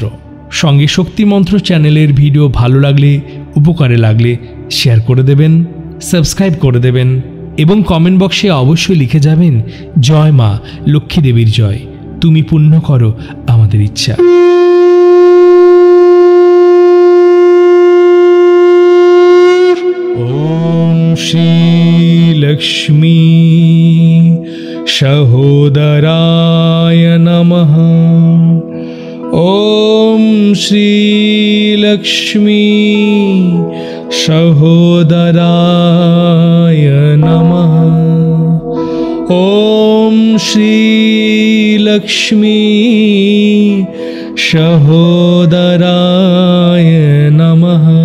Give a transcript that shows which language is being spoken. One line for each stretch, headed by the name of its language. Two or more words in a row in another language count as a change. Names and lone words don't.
Bangla: সঙ্গে শক্তি মন্ত্র চ্যানেলের ভিডিও ভালো লাগলে, উপকারে লাগলে শেয়ার করে দেবেন, সাবস্ক্রাইব করে দেবেন এবং কমেন্ট বক্সে অবশ্যই লিখে যাবেন, জয় মা লক্ষ্মী দেবীর জয়, তুমি পূর্ণ করো আমাদের ইচ্ছা।
Sanskrit: ওম শ্রী লক্ষ্মী सहोदराय नमः। ओम श्री लक्ष्मी सहोदराय नमः। ओम श्री लक्ष्मी सहोदराय नमः।